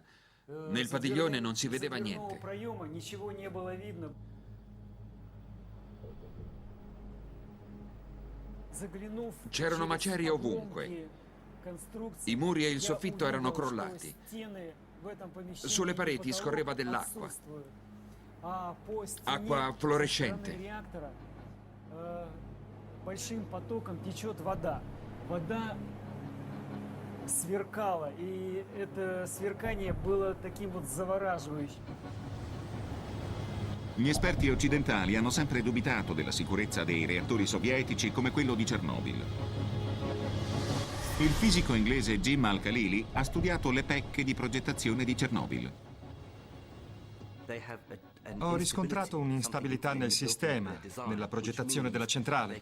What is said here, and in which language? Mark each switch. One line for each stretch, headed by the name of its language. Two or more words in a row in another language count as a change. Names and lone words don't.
Italian: Nel padiglione non si vedeva niente. C'erano macerie ovunque. I muri e il soffitto erano crollati. Sulle pareti scorreva dell'acqua. Acqua fluorescente.
Russian: Большим потоком течет вода. Вода сверкала, и это сверкание было таким вот завораживающим.
Italian: Gli esperti occidentali hanno sempre dubitato della sicurezza dei reattori sovietici come quello di Chernobyl. Il fisico inglese Jim Al-Khalili ha studiato le pecche di progettazione di Chernobyl. Ho riscontrato un'instabilità nel sistema, nella progettazione della centrale.